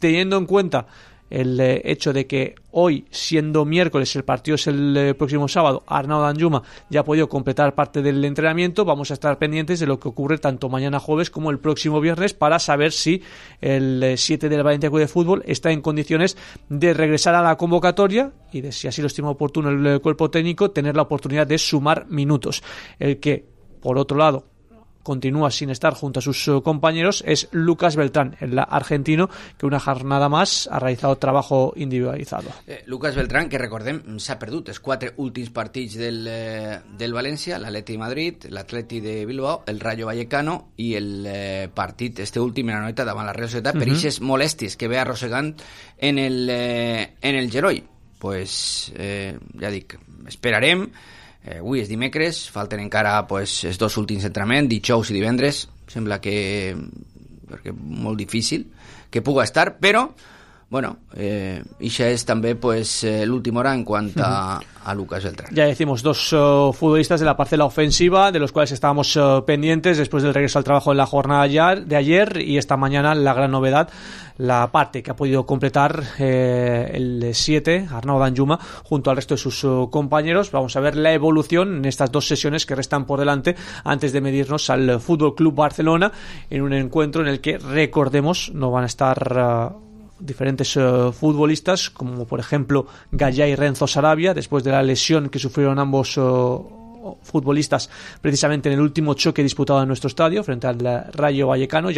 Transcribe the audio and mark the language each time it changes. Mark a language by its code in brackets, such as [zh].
[es] Teniendo en cuenta el hecho de que hoy, siendo miércoles, el partido es el próximo sábado, Arnau Danjuma ya ha podido completar parte del entrenamiento, vamos a estar pendientes de lo que ocurre tanto mañana jueves como el próximo viernes para saber si el 7 del Valencia Club de Fútbol está en condiciones de regresar a la convocatoria, y de, si así lo estima oportuno el cuerpo técnico, tener la oportunidad de sumar minutos. El que, por otro lado, continúa sin estar junto a sus compañeros es Lucas Beltrán, el argentino, que una jornada más ha realizado trabajo individualizado. [ca] Lucas Beltrán, que recordem, s'ha perdut els quatre últims partits del València: l'Atleti de Madrid, l'Atleti de Bilbao, el Rayo Vallecano i el partit, este últim, en la noeta, davant la Real Societat, per aquestes molèsties que ve arrossegant en el genoll. Pues, ja dic, esperarem. Avui és dimecres, falten encara pues els dos últims entrenaments, dijous i divendres. Sembla que, perquè molt difícil que puga estar, però bueno, ixa és també pues l'última hora en quant a Lucas Beltrán. [es] Ja decimos, dos futbolistes de la parcela ofensiva, de los cuales estábamos pendientes después del regreso al trabajo en la jornada de ayer, y esta mañana la gran novedad, la parte que ha podido completar el 7, Arnau Danjuma, junto al resto de sus compañeros. Vamos a ver la evolución en estas dos sesiones que restan por delante antes de medirnos al FC Barcelona, en un encuentro en el que, recordemos, no van a estar diferentes futbolistas, como por ejemplo Gaya y Renzo Sarabia, después de la lesión que sufrieron ambos futbolistas precisamente en el último choque disputado en nuestro estadio frente al Rayo Vallecano.